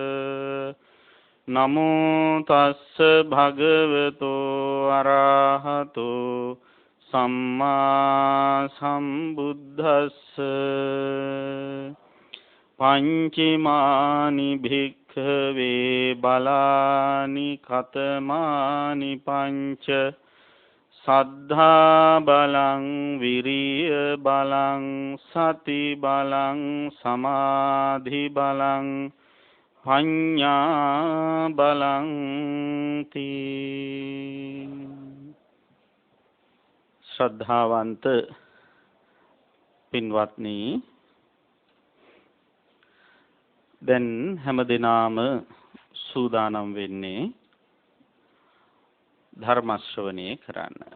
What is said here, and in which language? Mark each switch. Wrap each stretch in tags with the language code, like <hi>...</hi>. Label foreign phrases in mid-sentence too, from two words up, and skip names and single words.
<pi>නමෝ තස්ස භගවතු අරහතු සම්මා සම්බුද්දස්ස පංචමානි භික්ඛවේ බලානි කතමානි පංච සද්ධා බලං විරිය බලං සති බලං සමාධි බලං පඤ්ඤා බලං තී.</pi> <si>ශ්‍රද්ධාවන්ත පින්වත්නි, දැන් හැමදෙනාම සූදානම් වෙන්නේ ධර්ම ශ්‍රවණය කරන්න.</si>